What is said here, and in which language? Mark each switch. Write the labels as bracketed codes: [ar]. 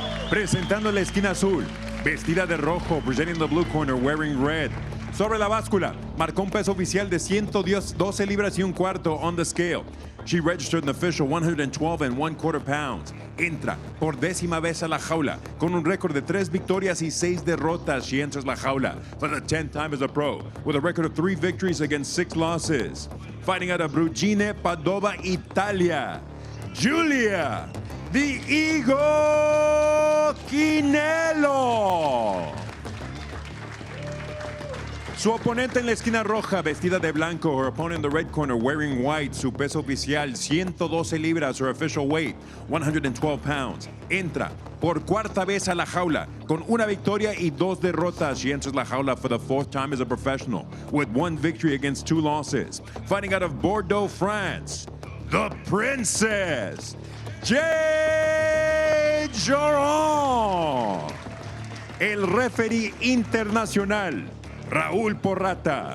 [es] Presentando la esquina azul, vestida de rojo, [en] presenting the blue corner, wearing red. [es] Sobre la báscula, marcó un peso oficial de 112 libras y un cuarto [en] on the scale. She registered an official 112 and 1/4 pounds. [es] Entra por 10ª vez a la jaula con un récord de 3 victorias y 6 derrotas. [en] She enters [es] la jaula [en] for the 10th time as a pro with a record of 3 victories against 6 losses. Fighting out of Brugine, Padova, Italia, Giulia, the Eagle Chinello. [es] Su oponente en la esquina roja, vestida de blanco. [en] Her opponent in the red corner, wearing white. [es] Su peso oficial, 112 libras. [en] Her official weight, 112 pounds. [es] Entra por 4ª vez a la jaula con una victoria y 2 derrotas. [en] She enters [es] la jaula [en] for the 4th time as a professional with 1 victory against 2 losses. Fighting out of Bordeaux, France, the Princess, Jade Jorand. [es] El referee internacional, Raúl Porrata.